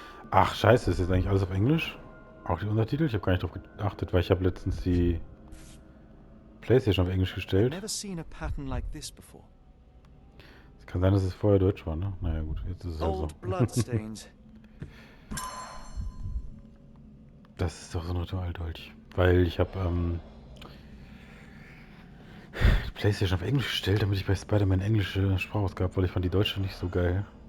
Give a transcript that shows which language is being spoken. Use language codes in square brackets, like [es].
[de] Ach, scheiße, ist jetzt eigentlich alles auf Englisch? Auch die Untertitel? Ich habe gar nicht drauf geachtet, weil ich habe letztens die PlayStation auf Englisch gestellt. [en] Never seen a pattern like this before. [de] Es kann sein, dass es vorher Deutsch war, ne? Naja gut, jetzt ist es halt so. [en] Old bloodstains. [de] Das ist doch so ein Ritualdolch. Weil ich habe die PlayStation auf Englisch gestellt, damit ich bei Spider-Man englische Sprachausgabe, weil ich fand die deutsche nicht so geil.